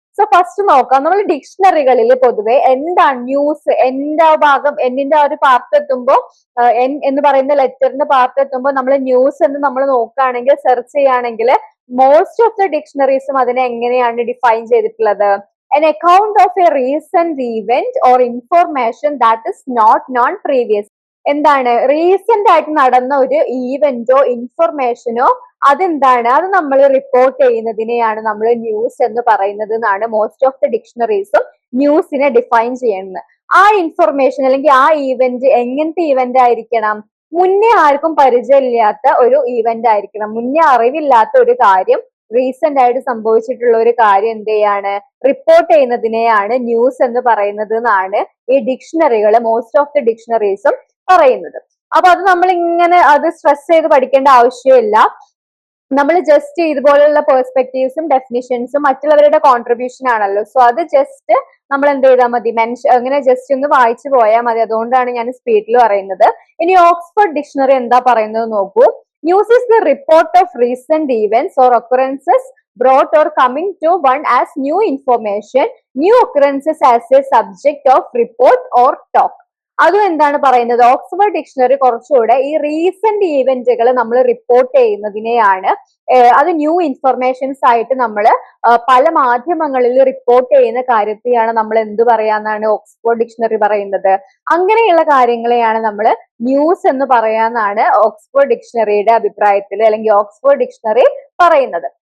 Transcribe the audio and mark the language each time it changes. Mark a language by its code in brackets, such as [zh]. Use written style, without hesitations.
[ml] So first നോക്കാം, നമ്മൾ ഡിക്ഷണറികളിൽ പൊതുവെ എന്താണ് ന്യൂസ്, എന്നിന്റെ ആ ഒരു പാർട്ട് എത്തുമ്പോൾ എന്ന് പറയുന്ന ലെറ്ററിന്റെ പാർട്ട് എത്തുമ്പോൾ നമ്മൾ ന്യൂസ് എന്ന് നമ്മൾ നോക്കുകയാണെങ്കിൽ സെർച്ച് ചെയ്യുകയാണെങ്കിൽ മോസ്റ്റ് ഓഫ് ദ ഡിക്ഷണറീസും അതിനെ എങ്ങനെയാണ് ഡിഫൈൻ ചെയ്തിട്ടുള്ളത്? [en] an account of a recent event or information that is not known previous. [ml] എന്താണ് റീസെന്റ് ആയിട്ട് നടന്ന ഒരു ഈവന്റോ ഇൻഫർമേഷനോ അതെന്താണ് അത് നമ്മൾ റിപ്പോർട്ട് ചെയ്യുന്നതിനെയാണ് നമ്മൾ ന്യൂസ് എന്ന് പറയുന്നത് എന്നാണ് മോസ്റ്റ് ഓഫ് ദ ഡിക്ഷണറീസും ന്യൂസിനെ ഡിഫൈൻ ചെയ്യുന്നത്. ആ ഇൻഫർമേഷൻ അല്ലെങ്കിൽ ആ ഈവന്റ് എങ്ങനത്തെ ഈവന്റ് ആയിരിക്കണം? മുന്നേ ആർക്കും പരിചയമില്ലാത്ത ഒരു ഈവന്റ് ആയിരിക്കണം. മുന്നേ അറിവില്ലാത്ത ഒരു കാര്യം, റീസെന്റ് ആയിട്ട് സംഭവിച്ചിട്ടുള്ള ഒരു കാര്യം എന്ത് ചെയ്യാണ് റിപ്പോർട്ട് ചെയ്യുന്നതിനെയാണ് ന്യൂസ് എന്ന് പറയുന്നത് എന്നാണ് ഈ ഡിക്ഷണറികൾ, മോസ്റ്റ് ഓഫ് ദി ഡിക്ഷണറീസും പറയുന്നത്. അപ്പൊ അത് നമ്മൾ ഇങ്ങനെ അത് സ്ട്രെസ് ചെയ്ത് പഠിക്കേണ്ട ആവശ്യമില്ല. നമ്മൾ ജസ്റ്റ് ഇതുപോലുള്ള പെർസ്പെക്റ്റീവ്സും ഡെഫിനിഷൻസും മറ്റുള്ളവരുടെ കോൺട്രിബ്യൂഷൻ ആണല്ലോ. സോ അത് ജസ്റ്റ് നമ്മൾ എന്ത് ചെയ്താൽ മതി, അങ്ങനെ ജസ്റ്റ് ഒന്ന് വായിച്ചു പോയാൽ മതി. അതുകൊണ്ടാണ് ഞാൻ സ്പീഡിൽ പറയുന്നത്. ഇനി ഓക്സ്ഫോർഡ് ഡിക്ഷണറി എന്താ പറയുന്നത് നോക്കൂ. [en] News is the report of recent events or occurrences brought or coming to one as new information, new occurrences as a subject of report or talk. [ml] അതും എന്താണ് പറയുന്നത്, ഓക്സ്ഫോർഡ് ഡിക്ഷണറി കുറച്ചുകൂടെ ഈ റീസെന്റ് ഈവന്റുകൾ നമ്മൾ report ചെയ്യുന്നതിനെയാണ് അത് ന്യൂ ഇൻഫർമേഷൻസ് ആയിട്ട് നമ്മൾ പല മാധ്യമങ്ങളിൽ റിപ്പോർട്ട് ചെയ്യുന്ന കാര്യത്തെയാണ് നമ്മൾ എന്ത് പറയാന്നാണ് ഓക്സ്ഫോർഡ് ഡിക്ഷണറി പറയുന്നത്. അങ്ങനെയുള്ള കാര്യങ്ങളെയാണ് നമ്മൾ ന്യൂസ് എന്ന് പറയാന്നാണ് ഓക്സ്ഫോർഡ് ഡിക്ഷണറിയുടെ അഭിപ്രായത്തിൽ അല്ലെങ്കിൽ ഓക്സ്ഫോർഡ് ഡിക്ഷണറി പറയുന്നത്.